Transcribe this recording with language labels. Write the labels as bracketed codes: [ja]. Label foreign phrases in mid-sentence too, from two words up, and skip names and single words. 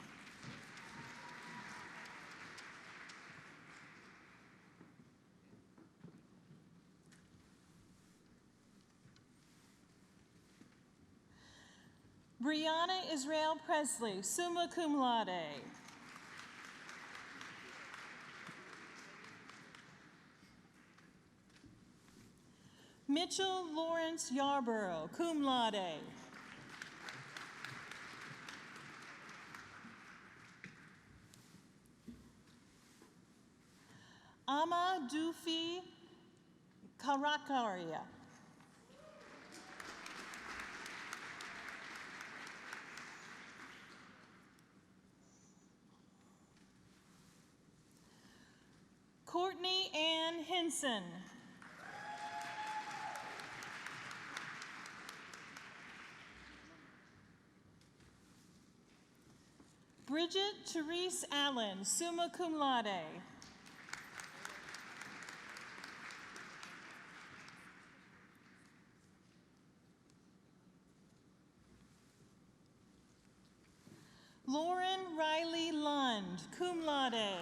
[en] Brianna Israel Presley, [la] summa cum laude. [en] Mitchell Lawrence Yarborough, [la] cum laude. [en] Ama Dufi Karakaria. Courtney Ann Henson. Bridget Therese Allen, [la] summa cum laude. [en] Lauren Riley Lund, [la] cum laude.